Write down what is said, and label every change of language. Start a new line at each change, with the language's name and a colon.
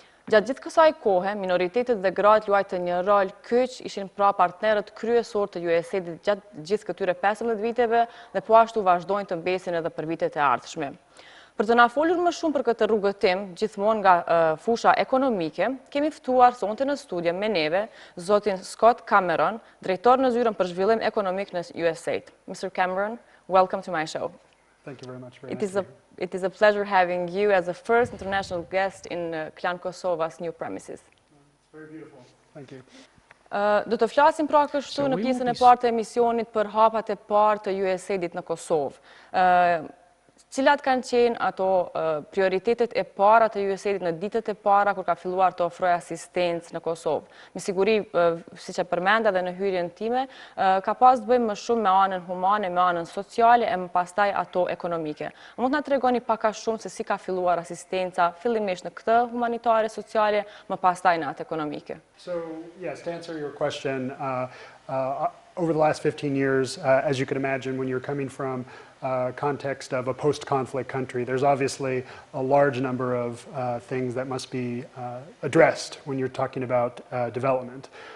Albanian: Gjatë gjithë kësaj kohe, minoritetet dhe gratë luajtën një rol kyç, ishin pra partnerët kryesor të USAID-it gjatë gjithë këtyre 15 viteve dhe po ashtu vazhdojnë të mbesin edhe për vitet e ardhshme. Për të na folur më shumë për këtë rrugëtim, gjithmonë nga fusha ekonomike, kemi ftuar sonte në studio me neve zotin Pse Cameron, drejtor në zyrën për zhvillim ekonomik në USAID.
English: Mr. Cameron, welcome to my show. Thank you very much. It is a pleasure having you as the first international guest in Klan Kosova's new premises. It's very beautiful. Thank you.
Albanian: Do të flasim pra kështu në pjesën e parë të emisionit për hapat e parë të USAID-it në Kosovë. Cilat kanë qenë ato prioritetet e para të USAID-it në ditët e para kur ka filluar të ofrojë asistencë në Kosovë? Me siguri, siç e përmenda dhe në hyrjen time, ka pas të bëjmë më shumë me anën humane, me anën sociale e më pastaj ato ekonomike. A mund të na tregoni pak a shumë se si ka filluar asistenca fillimisht në këtë humanitare sociale, më pastaj në atë ekonomike?
English: So, yes, to answer your question, over the last 15 years, as you can imagine, when you're coming from context of a post-conflict country, there's obviously a large number of things that must be addressed when you're talking about development.